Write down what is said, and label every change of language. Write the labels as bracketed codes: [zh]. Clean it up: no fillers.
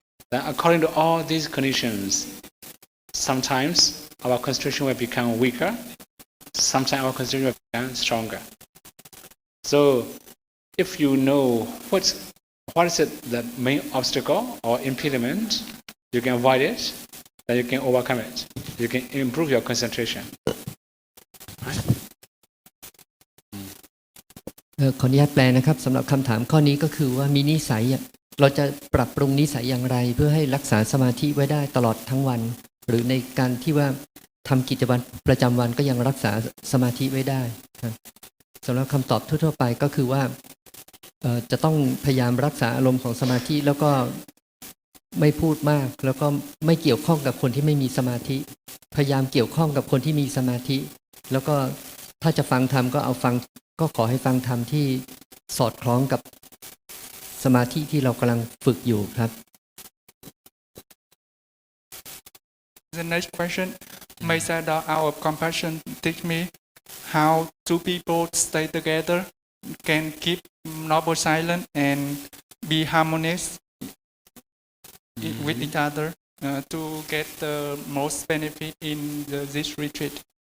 [en] Then according to all these conditions, sometimes our concentration will become weaker, sometimes our concentration will become stronger. So if you know what is it the main obstacle or impediment, you can avoid it, then you can overcome it. You can improve your concentration. Right? [th] ขออนุญาตแปลนะครับสำหรับคำถามข้อนี้ก็คือว่ามีนิสัยเราจะปรับปรุงนิสัยอย่างไร เพื่อให้รักษาสมาธิไว้ได้ตลอดทั้งวัน หรือในการที่ว่าทำกิจวัตรประจำวันก็ยังรักษาสมาธิไว้ได้ครับสำหรับคำตอบทั่วๆไปก็คือว่าจะต้องพยายามรักษาอารมณ์ของสมาธิแล้วก็ ไม่พูดมากแล้วก็ไม่เกี่ยวข้องกับคนที่ไม่มีสมาธิพยายามเกี่ยวข้องกับคนที่มีสมาธิแล้วก็ถ้าจะฟังธรรมก็ขอให้ฟังธรรมที่สอดคล้องกับสมาธิที่เรากำลังฝึกอยู่ครับ [en] The next question, may Sayadaw out of compassion teach me how two people stay together can keep noble silence and be harmonious with each other to get the most benefit in this retreat.